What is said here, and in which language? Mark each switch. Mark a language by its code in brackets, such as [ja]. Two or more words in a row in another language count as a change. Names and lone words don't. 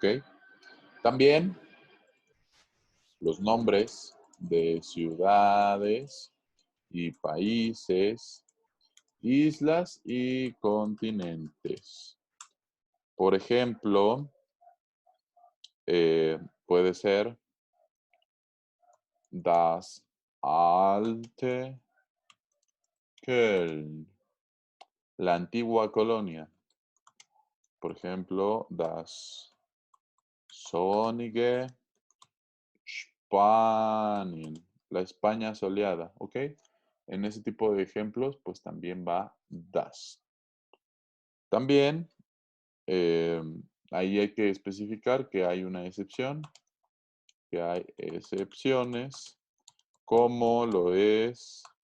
[es] También los nombres de ciudades y países, islas y continentes. Por ejemplo, puede ser [de] das alte Köln, [es] la antigua colonia. Por ejemplo, [de] das sonnige Spanien, [es] la España soleada, ¿ok? En ese tipo de ejemplos, pues también va das. También eh, ahí hay que especificar que hay una excepción, que hay excepciones, como lo es